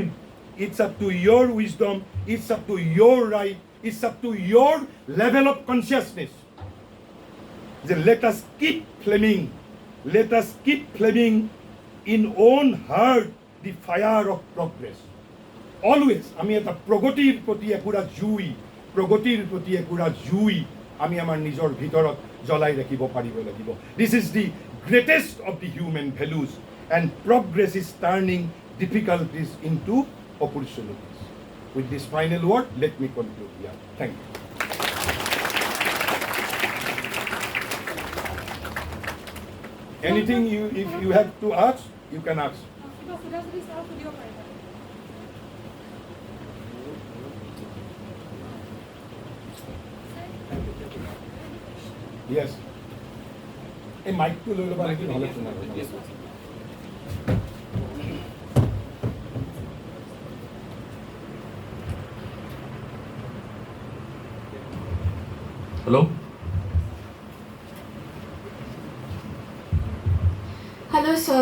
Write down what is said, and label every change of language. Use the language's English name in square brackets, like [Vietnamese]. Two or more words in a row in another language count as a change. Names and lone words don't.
[English] It's up to your wisdom, it's up to your right, it's up to your level of consciousness. Then let us keep flaming in own heart the fire of progress. Always, [Assamese] আমি এটা প্ৰগতিৰ প্ৰতি একুৰা জুই আমি আমাৰ নিজৰ ভিতৰত জ্বলাই ৰাখিব পাৰিব লাগিব. [English] This is the greatest of the human values and progress is turning difficulties into opportunities. With this final word, let me conclude here. Thank you. Anything if you have to ask, you can ask. Yes. A mic [Assamese] to লৈ ল'বা নেকি নহ'লে শুনা [English] Hello? Hello, sir.